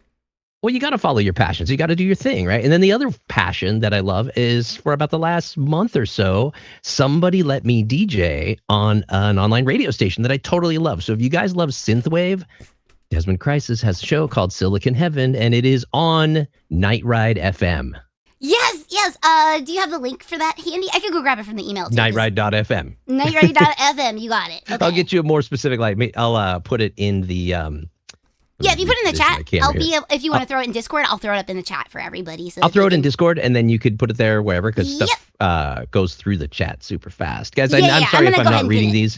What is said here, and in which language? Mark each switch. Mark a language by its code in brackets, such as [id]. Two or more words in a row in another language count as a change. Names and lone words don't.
[en] Well, you got to follow your passions. You got to do your thing, right? And then the other passion that I love is, for about the last month or so, somebody let me DJ on an online radio station that I totally love. So if you guys love synthwave, Desmond Crisis has a show called Silicon Heaven, and it is on Night Ride FM. Yes. Do you have the link for that handy? I could go grab it from the email too. Nightride.fm. Nightride.fm. You got it. Okay. I'll get you a more specific, I'll put it in the yeah, if you put it in the chat, if you want to throw it in Discord, I'll throw it up in the chat for everybody. So I'll throw it in Discord, and then you could put it there wherever, because stuff goes through the chat super fast. Guys, I'm sorry if I'm not reading these.